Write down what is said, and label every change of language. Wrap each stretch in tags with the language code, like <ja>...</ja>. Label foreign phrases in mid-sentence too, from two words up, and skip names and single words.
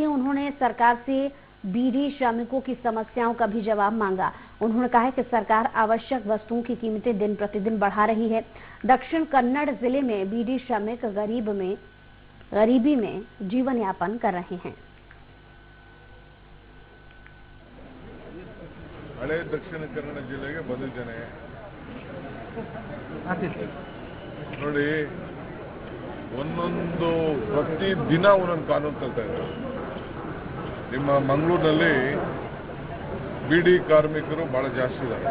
<hi>साथ ही उन्होंने सरकार से बीडी श्रमिकों की समस्याओं का भी जवाब मांगा। उन्होंने कहा कि सरकार आवश्यक वस्तुओं की कीमतें दिन प्रतिदिन बढ़ा रही है। दक्षिण कन्नड़ जिले में बीडी श्रमिक गरीबी में जीवन यापन कर रहे हैं।</hi> <kn>ಹಳೆ ದಕ್ಷಿಣ ಕನ್ನಡ ಜಿಲ್ಲೆಗೆ ಬಂದಿದ್ದೇನೆ ನೋಡಿ, ಒಂದೊಂದು ಪ್ರತಿ ದಿನ ಒಂದೊಂದು ಕಾನೂನು ತರ್ತಾ ಇದ್ದಾರೆ. ನಿಮ್ಮ ಮಂಗಳೂರಿನಲ್ಲಿ ಬೀಡಿ ಕಾರ್ಮಿಕರು ಬಹಳ ಜಾಸ್ತಿ ಇದ್ದಾರೆ.</kn>